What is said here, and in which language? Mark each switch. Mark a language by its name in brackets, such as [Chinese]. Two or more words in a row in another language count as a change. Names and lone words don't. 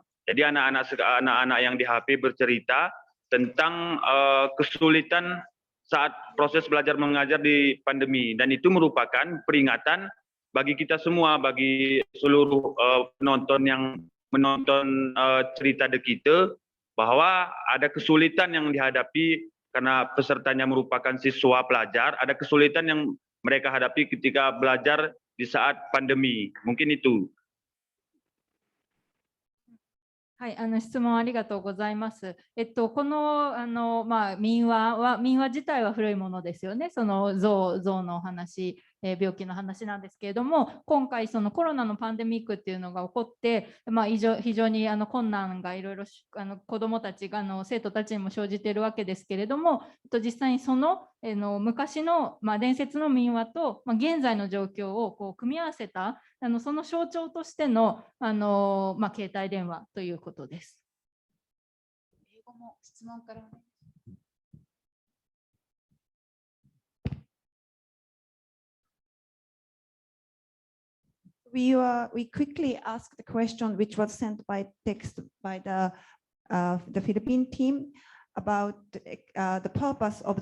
[Indonesian] Jadi anak-anak yang di HP bercerita tentang kesulitan saat proses belajar mengajar di pandemi, dan itu merupakan peringatan bagi kita semua, bagi seluruh penonton yang menonton cerita The Kita, bahwa ada kesulitan yang dihadapi karena pesertanya merupakan siswa pelajar, ada kesulitan yang mereka hadapi ketika belajar di saat pandemi. Mungkin itu. [Japanese] はい、質問ありがとうございます。この民話自体は古いものですよね。その象の話、病気の話なんですけれども、今回そのコロナのパンデミックっていうのが起こって、非常に困難がいろいろ子どもたちが生徒たちにも生じているわけですけれども、実際にその昔の伝説の民話と現在の状況をこう組み合わせたその象徴としての携帯電話ということです。英語も質問から。 [English] We quickly asked the question which was sent by text by the Philippine team about the purpose of